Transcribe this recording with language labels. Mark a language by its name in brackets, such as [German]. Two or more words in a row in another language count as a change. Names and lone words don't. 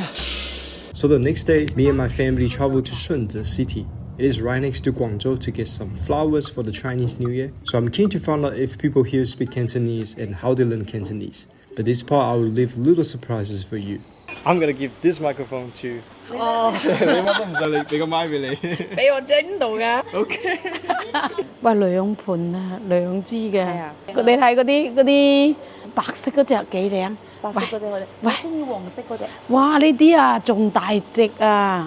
[English] So the next day, me and my family traveled to Shunde city. It is right next to Guangdong to get some flowers for the Chinese New Year. So I'm keen to find out if people here speak Cantonese and how they learn Cantonese. But this part I will leave little surprises for you. I'm gonna give this microphone to. [Cantonese] 哦，你乜都唔使理，俾個麥俾你。俾我整到㗎。 OK。喂，兩盤啊，兩支嘅。係啊。你睇嗰啲白色嗰隻幾靚？白色嗰隻我哋，我中意黃色嗰隻。哇！呢啲啊仲大隻啊！